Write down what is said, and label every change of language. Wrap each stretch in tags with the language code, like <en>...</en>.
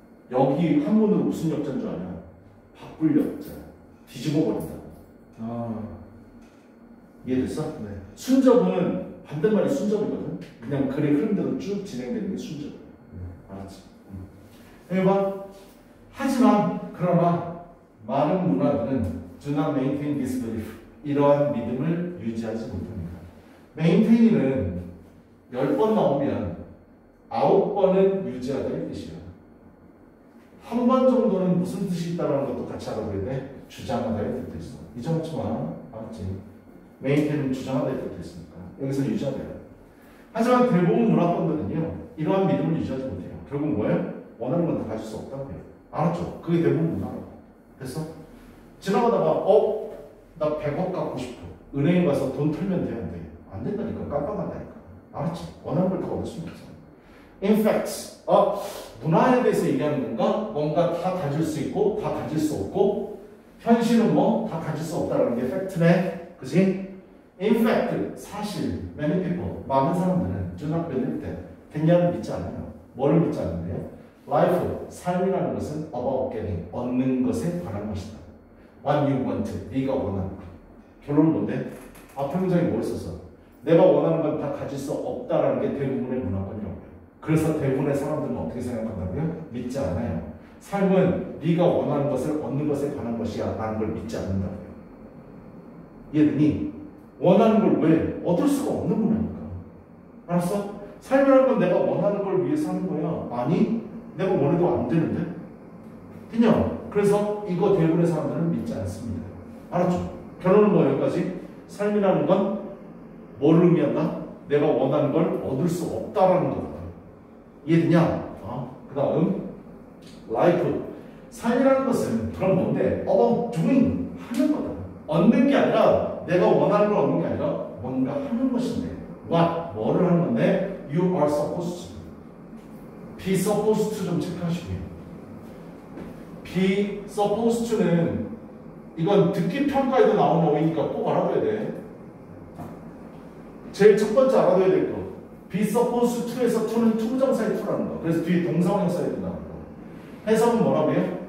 <ko>여기 한문으로 무슨 역자인 줄 아냐? 바꿀 역자. 뒤집어 버린다고. 이해됐어? 네. 순접은 반대말이 순접이거든. 그냥 글의 흐름대로 쭉 진행되는 게 순접. 알았지? 해봐. 하지만 그러나 많은 문화들은</ko> <en>do not maintain this belief.</en> <ko>이러한 믿음을 유지하지 못합니다. maintain은 10번 나오면 9번은 유지하다의 뜻이야. 한 번 정도는 무슨 뜻이 있다는 것도 같이 알아둬야 돼. 주장하다의 뜻도 있어. 잊어먹지 마. 알았지? maintain은 주장하다의 뜻도 있으니까. 여기서 유지하다야. 하지만 대부분 문화권들은요. 이러한 믿음을 유지하지 못해요. 결국 뭐예요? 원하는 건 다 가질 수 없다고 해요. 알았죠? 그게 대부분 문화라고. 됐어? 지나가다가 나 100억 갖고 싶어. 은행에 가서 돈 털면 돼, 안 돼? 안 된다니까. 깜깜하다니까. 알았지? 원하는 걸 다 얻을 수는 없어.</ko> <en>In fact,</en> <ko>문화에 대해서 얘기하는 건가? 뭔가 다 가질 수 있고 다 가질 수 없고 현실은 뭐? 다 가질 수 없다는 게 팩트네. 그치?</ko> <en>In fact,</en> <ko>사실</ko> <en>many people,</en> <ko>많은 사람들은</ko> <en>do not believe that.</en> <ko>됐냐는 믿지 않아요. 뭐를 믿지 않는데요?</ko> <en>Life,</en> <ko>삶이라는 것은</ko> <en>about getting,</en> <ko>얻는 것에 관한 것이다.</ko> <en>What you want,</en> <ko>네가 원하는 것. 결론은 뭔데? 앞에 문장이 뭐였었어? 내가 원하는 건 다 가질 수 없다라는 게 대부분의 문화권이라고요. 그래서 대부분의 사람들은 어떻게 생각한다고요? 믿지 않아요. 삶은 네가 원하는 것을 얻는 것에 관한 것이야 라는 걸 믿지 않는다고요. 이해되니? 원하는 걸 왜? 얻을 수가 없는 문화니까. 알았어? 삶이라는 건 내가 원하는 걸 위해서 하는 거야. 아니, 내가 원해도 안 되는데? 그냥 그래서 이거 대부분의 사람들은 믿지 않습니다. 알았죠? 결론은 뭐 여기까지? 삶이라는 건 뭘 의미한다? 내가 원하는 걸 얻을 수 없다라는 거다. 이해되냐? 그 다음 life. 삶이라는 것은 그럼 뭔데?</ko> <en>about doing.</en> <ko>하는 거다. 얻는 게 아니라 내가 원하는 걸 얻는 게 아니라 뭔가 하는 것인데.</ko> <en>what?</en> <ko>뭐를 하는 건데?</ko> <en>You are supposed to.</en> <ko>be supposed to 좀 체크하시고요. be supposed to는 이건 듣기 평가에도 나오는 어휘니까 꼭 알아둬야 돼. 제일 첫 번째 알아둬야 될 거. be supposed to에서 to는 투부정사의 to라는 거. 그래서 뒤에 동사원형 써야 된다는 거. 해석은 뭐라고요?</ko>